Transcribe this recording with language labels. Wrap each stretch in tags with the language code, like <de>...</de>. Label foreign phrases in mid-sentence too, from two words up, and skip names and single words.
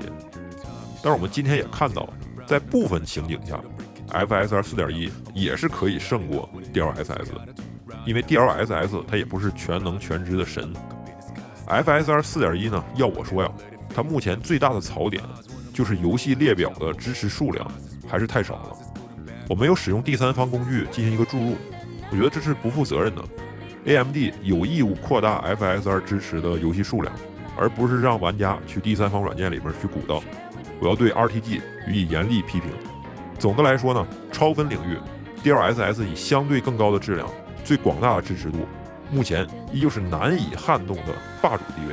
<zh>但是我們今天也看到，在部分情景下 FSR 4.1 也是可以勝過 DLSS 的，因為 DLSS 它也不是全能全知的神。FSR 4.1 呢，要我說呀，它目前最大的槽点就是遊戲列表的支持數量還是太少了。我沒有使用第三方工具進行一個注入，我覺得這是不負責任的。AMD 有義務擴大 FSR 支持的遊戲數量，而不是讓玩家去第三方軟件裡面去鼓捣。我要對 RTG 予以嚴厲批評。總的來說呢，超分領域 DLSS 以相對更高的質量、最廣大的支持度，目前依舊是難以撼動的霸主地位。</zh>